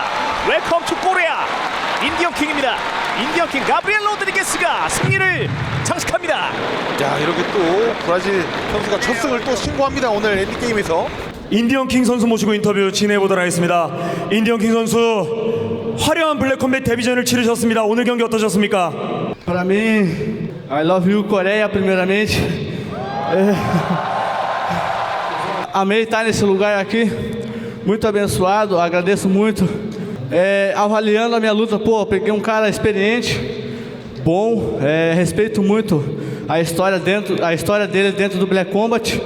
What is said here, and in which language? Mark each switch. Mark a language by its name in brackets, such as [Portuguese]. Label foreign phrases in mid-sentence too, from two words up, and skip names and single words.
[English] Welcome to Korea [Korean] 인디언킹입니다. 인디언킹 가브리엘 로드리게스가 승리를 장식합니다. 야, 이렇게 또 브라질 선수가 첫 승을 또 신고합니다. 오늘 엔드게임에서. 인디언킹 선수 모시고 인터뷰 진행해보도록 하겠습니다. 인디언킹 선수 화려한 블랙컴뱃 데뷔전을 치르셨습니다. 오늘 경기 어떠셨습니까? [Portuguese] Para mim, [English] I love you, [Portuguese] Coreia, primeiramente. Amei estar nesse lugar aqui, muito abençoado, agradeço muito. Avaliando a minha luta, pô, peguei um cara experiente, bom, respeito muito a história dele dentro do Black Combat.